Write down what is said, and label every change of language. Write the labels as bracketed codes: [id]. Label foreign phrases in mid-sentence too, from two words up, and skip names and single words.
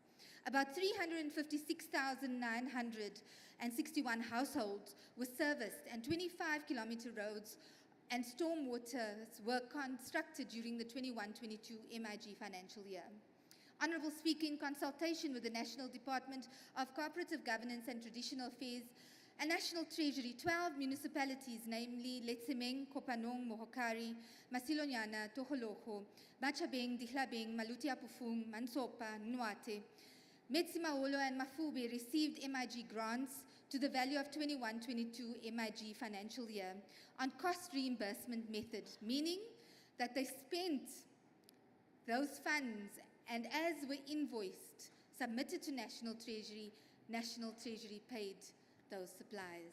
[en] About 356,961 households were serviced and 25-kilometer roads and stormwaters were constructed during the 21-22 MIG financial year. Honourable Speaker, in consultation with the National Department of Cooperative Governance and Traditional Affairs and National Treasury, 12 municipalities, namely Letsemeng, Kopanong, Mohokari, Masilonyana, Toholoko, Machabeng, Dihlabeng, Maluti-Apufung, Mansopa, Nwate, Metsimaholo and Mafube received MIG grants to the value of 21-22 MIG financial year on cost reimbursement method, meaning that they spent those funds and as were invoiced, submitted to National Treasury paid those suppliers.